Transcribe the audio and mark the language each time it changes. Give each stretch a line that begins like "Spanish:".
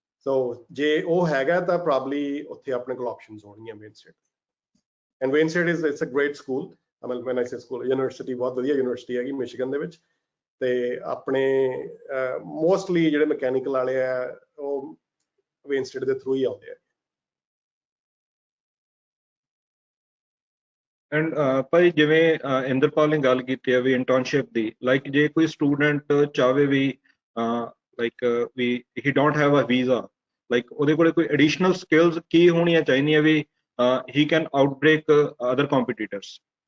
Punjabi: So ਜੇ ਉਹ ਹੈਗਾ ਤਾਂ probably ਉੱਥੇ ਆਪਣੇ ਕੋਲ options ਹੋਣਗੀਆਂ Wayne State.
English: And Wayne State it's a great school. I mean when I say school, university
Punjabi: ਬਹੁਤ ਵਧੀਆ ਯੂਨੀਵਰਸਿਟੀ ਹੈਗੀ ਮਿਸ਼ੀਗਨ ਦੇ ਵਿੱਚ. ਤੇ ਆਪਣੇ ਮੋਸਟਲੀ ਜਿਹੜੇ ਮਕੈਨੀਕਲ ਵਾਲੇ ਆ ਉਹ Wayne State ਦੇ ਥਰੂ ਹੀ ਆਉਂਦੇ ਆ. ਐਂਡ ਭਾਈ ਜਿਵੇਂ ਇੰਦਰਪਾਲ ਨੇ ਗੱਲ ਕੀਤੀ ਹੈ ਵੀ ਇੰਟਰਨਸ਼ਿਪ ਦੀ, ਲਾਈਕ ਜੇ ਕੋਈ student ਚਾਹਵੇ we like
English: ਵੀ he don't have a visa,
Punjabi: like ਉਹਦੇ ਕੋਲੇ ਕੋਈ ਐਡੀਸ਼ਨਲ ਸਕਿੱਲਸ ਕੀ ਹੋਣੀਆਂ ਚਾਹੀਦੀਆਂ
English: ਵੀ he can outbreak other competitors?